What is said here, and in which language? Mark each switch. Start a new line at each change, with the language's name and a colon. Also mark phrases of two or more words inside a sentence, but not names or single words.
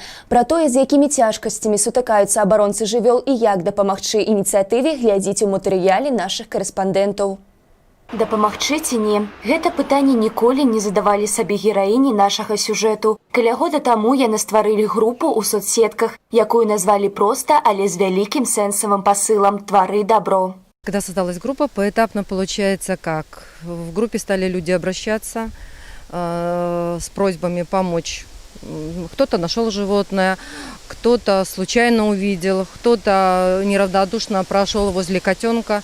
Belarusian: Пра тое, з якімі цяжкасцямі сутыкаюцца абаронцы жывёл і як дапамагчы ініцыятыве, глядзіце ў матэрыяле нашых карэспандэнтаў. Дапамагчы ці не? Гэта пытанне ніколі не задавалі сабе гераіні нашага сюжэту. Каля года таму яны стварылі групу ў соцсетках, якую назвалі проста, але з вялікім сэнсавым пасылам «Твары добро».
Russian: Когда создалась группа, поэтапно получается как? В группе стали люди обращаться с просьбами помочь. Кто-то нашел животное, кто-то случайно увидел, кто-то неравнодушно прошел возле котенка.